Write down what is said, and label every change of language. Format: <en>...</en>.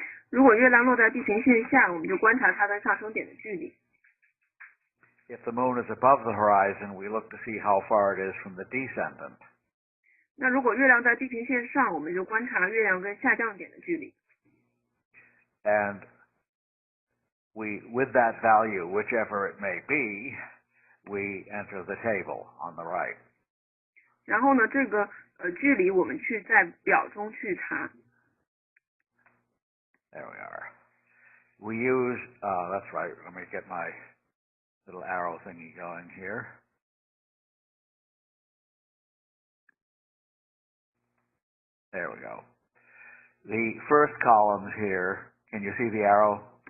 <zh>如果月亮落在地平线下，我们就观察它跟上升点的距离。</zh> <en>If the moon is above the horizon, we look to see how far it is from the descendant.</en> <zh>那如果月亮在地平线上，我们就观察月亮跟下降点的距离。</zh> <en>And with that value, whichever it may be, we enter the table on the right.</en> <zh>然后呢，这个距离我们去在表中去查。</zh> <en>There we are. We use, that's right, let me get my little arrow thingy going here. There we go. The first columns here, can you see the arrow?</en>